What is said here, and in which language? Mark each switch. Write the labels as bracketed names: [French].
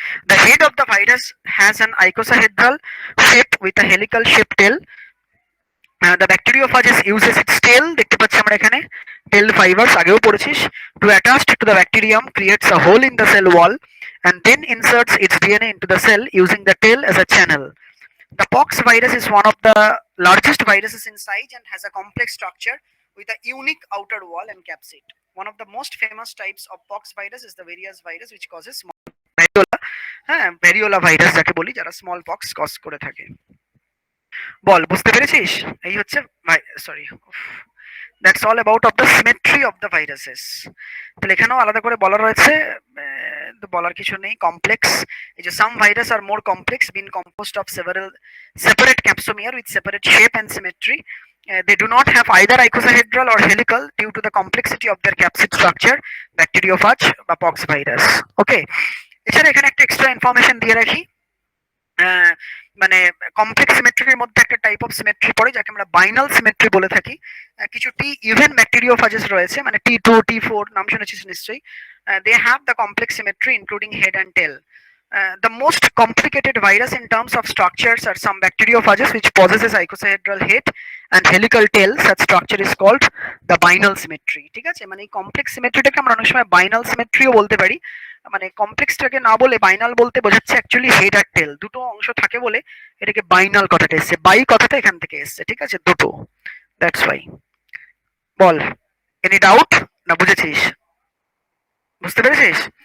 [English] The head of the virus has an icosahedral shape with a helical shape tail. The bacteriophages uses its tail, [Bangla] দেখতে পাচ্ছি আমরা এখানে [English] tail fibres, [Bangla] আগেও পড়েছিস, [English] To attach to the bacterium, creates a hole in the cell wall and then inserts its DNA into the cell using the tail as a channel. The pox virus is one of the largest viruses in size and has a complex structure with a unique outer wall and capsid. One of the most famous types of pox virus is the various virus which causes small variola, [Bangla] হ্যাঁ variola virus যাকে বলি, যারা small pox cause করে থাকে। বল, বুঝতে পেরেছিস? এই হচ্ছে, [English] Sorry, that's all about of the symmetry of the viruses. [Bangla] তাহলে এখানেও আলাদা করে বলা রয়েছে, তো বলার কিছু নেই। [English] complex, [Bangla] এই যে [English] Some virus are more complex been composed of several separate capsomere with separate shape and symmetry. They do not have either icosahedral or helical due to the complexity of their capsid structure, bacteriophage বা pox virus. [Bangla] ওকে, এছাড়া এখানে একটা extra information দিয়ে রাখি। আহ, মানে complex সিমেট্রির মধ্যে একটা type of symmetry পড়ে যাকে আমরা বাইনাল সিমেট্রি বলে থাকি। কিছু টি ইভেন ব্যাকটেরিওফাজেস রয়েছে, মানে T2 T4 নাম শুনেছিস নিশ্চয়ই। [English] They have the complex symmetry including head and tail. The most complicated virus in terms of structures are some bacteriophages which possesses icosahedral head and helical tail. Such structure is called the binal symmetry. [Bangla] ঠিক আছে, মানে এই complex সিমেট্রিটাকে আমরা অনেক সময় বাইনাল সিমেট্রিও বলতে পারি। মানে কমপ্লেক্সটাকে না বলে বাইনাল বলতে বোঝাচ্ছে অ্যাকচুয়ালি হেড আর টেল দুটো অংশ থাকে বলে এটাকে বাইনাল কথাটা এসছে, বাই কথাটা এখান থেকে এসছে, ঠিক আছে, দুটো, [English] That's why. [Bangla] Ball, [English] any doubt, [Bangla] না বুঝেছিস? বুঝতে পেরেছিস?